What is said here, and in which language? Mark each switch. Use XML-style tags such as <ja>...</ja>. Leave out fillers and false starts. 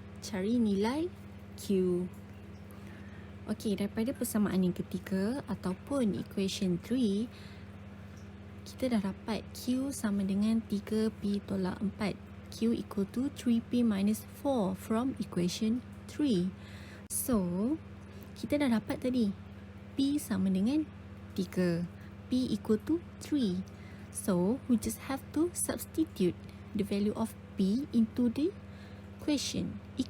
<ms>Cari nilai Q. Okey, daripada persamaan yang ketiga ataupun equation 3, kita dah dapat Q sama dengan 3P tolak 4.</ms> <en>Q equal to 3P minus 4 from equation 3.</en> <ms>So, kita dah dapat tadi P sama dengan 3.</ms> <en>P equal to 3. So, we just have to substitute the value of P into the equation.</en>